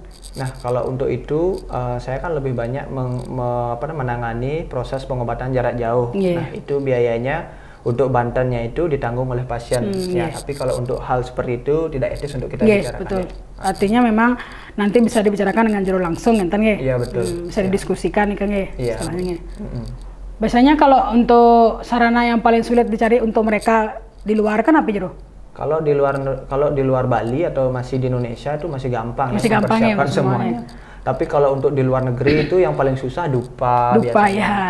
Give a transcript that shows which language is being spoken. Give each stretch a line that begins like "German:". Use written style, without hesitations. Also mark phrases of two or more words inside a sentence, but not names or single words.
Indonesian: Nah kalau untuk itu saya kan lebih banyak menangani proses pengobatan jarak jauh. Nah itu biayanya untuk Bantennya itu ditanggung oleh pasien. Ya, tapi kalau untuk hal seperti itu tidak etis untuk kita bicarakan. Betul. Artinya memang nanti bisa dibicarakan dengan jero langsung,
Balinese: enten nggih?
Indonesian: Iya, betul. Bisa didiskusikan nih kan nggih, Iya. istilahnya nggih. Biasanya kalau untuk sarana yang paling sulit dicari untuk mereka di luar kan apa jero? Kalau di luar Bali atau masih di Indonesia itu masih gampang, Masih gampang ya, mempersiapkan semuanya. Tapi kalau untuk di luar negeri itu yang paling susah dupa biasanya,